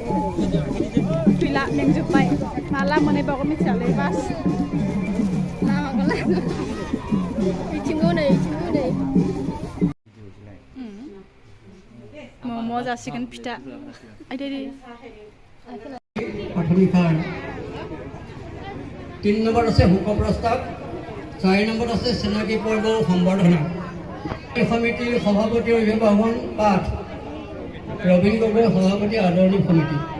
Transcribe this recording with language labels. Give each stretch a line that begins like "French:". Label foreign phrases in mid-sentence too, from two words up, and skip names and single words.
Bodo: गैला मेंजोब्बाय माला मोनहैबावगोन मिथियालै बास इथिंबो नै मम' जासिगोन फिथा आइदै
Assamese: 3 নম্বৰ আছে হুক প্ৰস্তাৱ 4 নম্বৰ আছে চিনাকি পৰ্ব সম্বৰ্ধনা এই সমিতিৰ সভাপতি অভিভাৱন পাঠ ৰবীন গগৈ সভাপতি আদৰণি সমিতি